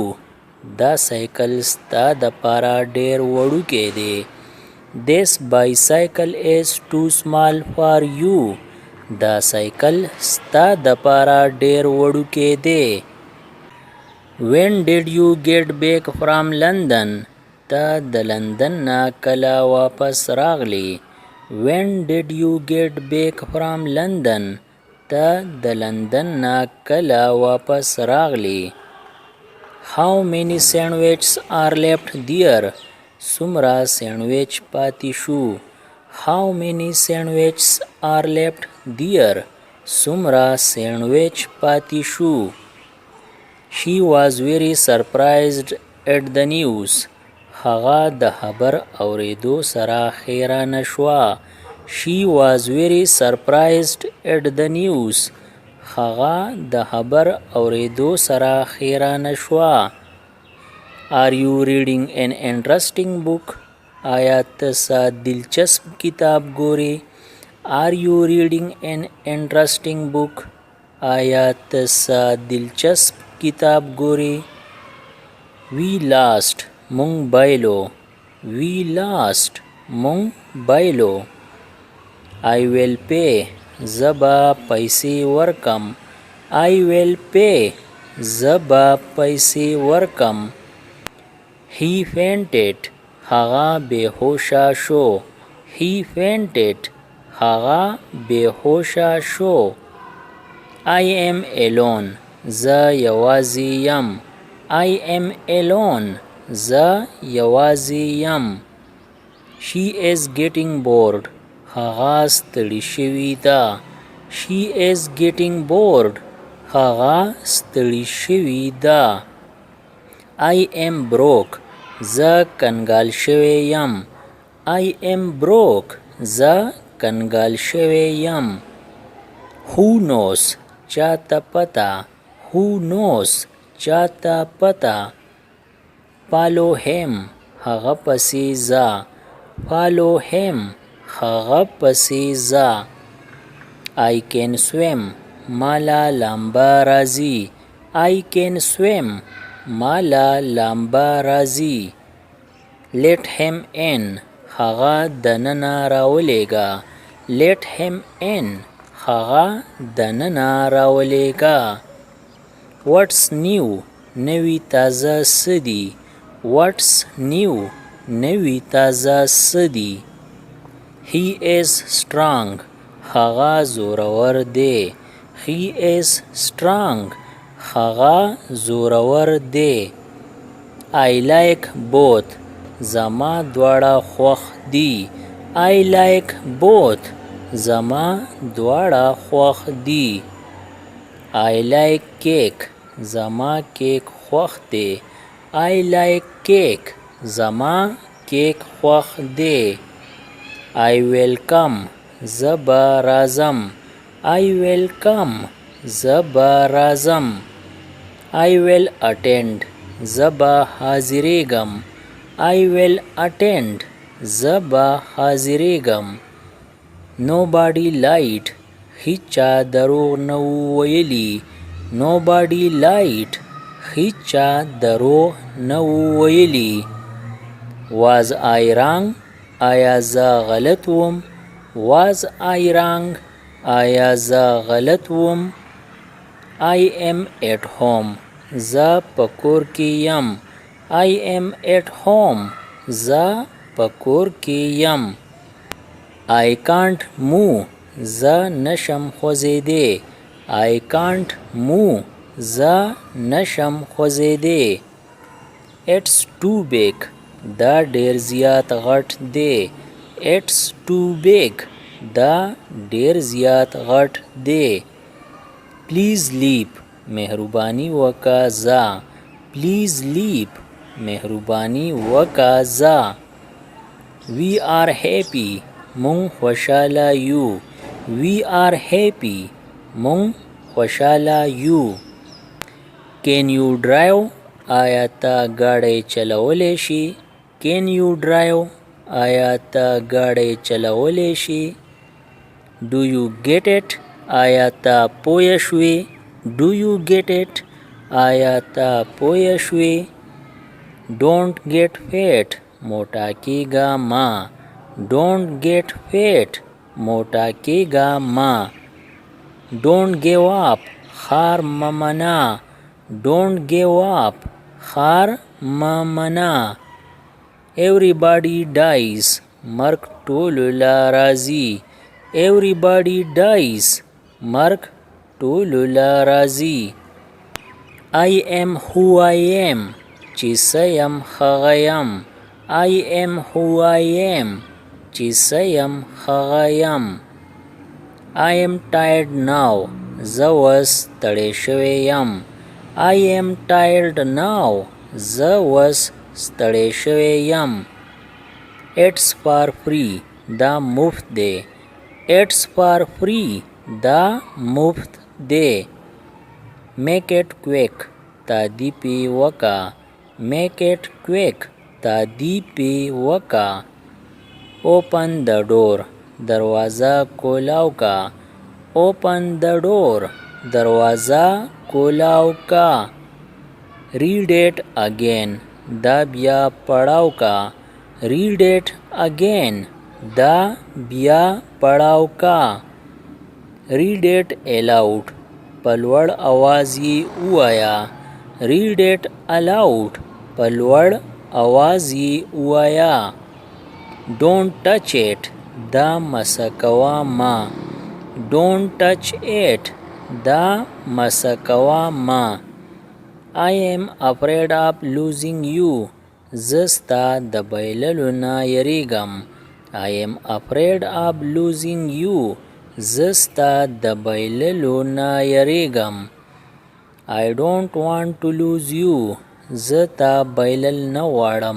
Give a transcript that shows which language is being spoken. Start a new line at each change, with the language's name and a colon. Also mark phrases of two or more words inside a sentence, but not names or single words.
Pashto: دا سایکل ستا دپاره ډېر وړوکی دی.
English: This bicycle is too small for you.
Pashto: دا سایکل ستا دپاره ډېر وړوکی دی.
English: When did you get back from London?
Pashto: ته د لندن نه کله واپس راغلی.
English: When did you get back from London?
Pashto: ته د لندن نه کله واپس راغلی.
English: How many sandwiches are left there?
Pashto: څومره سینډویچ پاتې شو.
English: How many sandwiches are left there?
Pashto: څومره سینډویچ پاتې شو.
English: She was very surprised at the news.
Pashto: هغه د خبر اورېدو سره حیرانه شوه.
English: She was very surprised at the news.
Pashto: هغه د خبر اورېدو سره حیرانه شوه.
English: Are you reading an interesting book?
Pashto: آیا ته څه دلچسپ کتاب ګورې.
English: Are you reading an interesting book?
Pashto: آیا ته څه دلچسپ کتاب ګورې.
English: We lost.
Pashto: مونږ بایلو.
English: We lost.
Pashto: مونږ بایلو.
English: I will pay.
Pashto: زه به پیسې ورکم.
English: I will pay.
Pashto: زه به پیسې ورکم.
English: He fainted.
Pashto: هغه بېهوشه شو.
English: He fainted.
Pashto: هغه بېهوشه شو.
English: I am alone.
Pashto: زه یوازې یم.
English: I am alone.
Pashto: زه یوازې یم.
English: She is getting bored.
Pashto: هغه ستړې شوې ده.
English: She is getting bored.
Pashto: هغه ستړې شوې ده.
English: I am broke.
Pashto: زه کنګال شوی یم.
English: I am broke.
Pashto: زه کنګال شوی یم.
English: Who knows?
Pashto: چاته پته.
English: Who knows?
Pashto: چاته پته.
English: Follow him.
Pashto: هغه پسې ځه.
English: Follow him.
Pashto: هغه پسې ځه.
English: I can swim.
Pashto: مالا لامبا راځي.
English: I can swim.
Pashto: مالا لامبا راځي.
English: Let him in.
Pashto: هغه دننه راولېږه.
English: Let him in.
Pashto: هغه دننه راولېږه.
English: What's new?
Pashto: نوی تازه څه دي.
English: What's new?
Pashto: نوی تازه څه دي.
English: He is strong.
Pashto: هغه زورور دی.
English: He is strong.
Pashto: هغه زورور دی.
English: I like both.
Pashto: زما دواړه خوښ دي.
English: I like both.
Pashto: زما دواړه خوښ دي.
English: I like cake.
Pashto: زما کیک خوښ دی.
English: I like cake.
Pashto: زما کیک خوښ دی.
English: I will come.
Pashto: زه به راځم.
English: I will come.
Pashto: زه به راځم.
English: I will attend.
Pashto: زه به حاضرېږم.
English: I will attend.
Pashto: زه به حاضرېږم.
English: Nobody lied.
Pashto: هیچا دروغ نه ویلي.
English: Nobody lied.
Pashto: هیچا دروغ نه ویلي.
English: Was I wrong?
Pashto: آیا زه غلط وم؟
English: Was I wrong?
Pashto: آیا زه غلط وم؟
English: I am at home.
Pashto: زه په کور کې یم.
English: I am at home.
Pashto: زه په کور کې یم.
English: I can't move.
Pashto: زه نشم خوځېدی.
English: I can't move.
Pashto: زه نشم خوځېدی.
English: It's too big.
Pashto: دا ډیر زیات غټ دی.
English: It's too big.
Pashto: دا ډیر زیات غټ دی.
English: Please leave.
Pashto: مهرباني وکړه ځه.
English: Please leave.
Pashto: مهرباني وکړه ځه.
English: We are happy.
Pashto: مونږ خوشاله یو.
English: We are happy.
Pashto: مونږ خوشاله یو.
English: Can you drive?
Pashto: آیا ته ګاډی چلولی شي؟
English: Can you drive?
Pashto: آیا ته ګاډی چلولی شي؟
English: Do you get it?
Pashto: آیا ته پوه شوې؟
English: Do you get it?
Pashto: آیا ته پوه شوې؟
English: Don't get fat.
Pashto: موټا کېږه مه.
English: Don't get fat.
Pashto: موټا کېږه مه.
English: Don't give up.
Pashto: خار مه منه.
English: Don't give up.
Pashto: خار مه منه.
English: Everybody dies.
Pashto: مرګ ټولو له راځي.
English: Everybody dies.
Pashto: مرګ ټولو له راځي.
English: I am who I am.
Pashto: چې څه یم هغه یم.
English: I am who I am.
Pashto: چې څه یم هغه یم.
English: I am tired now.
Pashto: زه اوس ستړی شوی یم.
English: I am tired now.
Pashto: زه اوس ستړی شوی یم.
English: It's for free.
Pashto: دا مفت دی.
English: It's for free.
Pashto: دا مفت دی.
English: Make it quick.
Pashto: تادی پی وکا.
English: Make it quick.
Pashto: تادی پی وکا.
English: Open the door.
Pashto: دروازه کولاو کا.
English: Open the door.
Pashto: دروازه کولاو کا.
English: Read it again.
Pashto: دا بیا پڑھاو کا.
English: Read it again.
Pashto: دا بیا پڑھاو کا.
English: Read it aloud.
Pashto: په لوړ اواز یې ووایه.
English: Read it aloud.
Pashto: په لوړ اواز یې ووایه.
English: Don't touch it.
Pashto: دا مسه کوه مه.
English: Don't touch it.
Pashto: دا مسه کوه مه.
English: I am afraid of losing you.
Pashto: زه ستا د بایللو نه یریږم.
English: I am afraid of losing you.
Pashto: زه ستا د بایللو نه یریږم.
English: I don't want to lose you.
Pashto: زه تا بایلل نه غواړم.